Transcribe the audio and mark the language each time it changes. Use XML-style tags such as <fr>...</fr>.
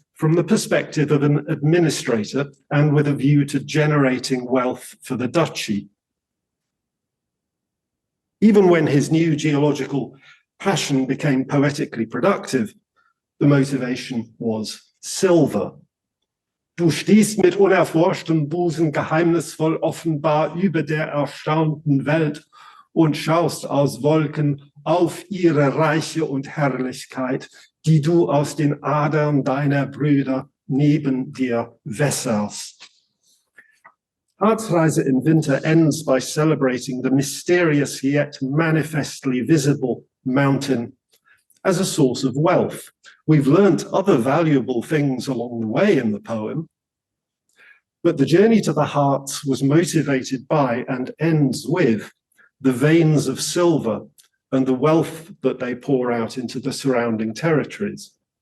<en>from the perspective of an administrator and with a view to generating wealth for the duchy. Even when his new geological passion became poetically productive, the motivation was silver.</en> <de>Du stehst mit unerforschtem Busen geheimnisvoll offenbar über der erstaunten Welt und schaust aus Wolken auf ihre Reiche und Herrlichkeit, die du aus den Adern deiner Brüder neben dir wässerst.</de> <en>Arztreise in Winter ends by celebrating the mysterious yet manifestly visible mountain as a source of wealth. We've learnt other valuable things along the way in the poem, but the journey to the Harz was motivated by and ends with the veins of silver and the wealth that they pour out into the surrounding territories.</en>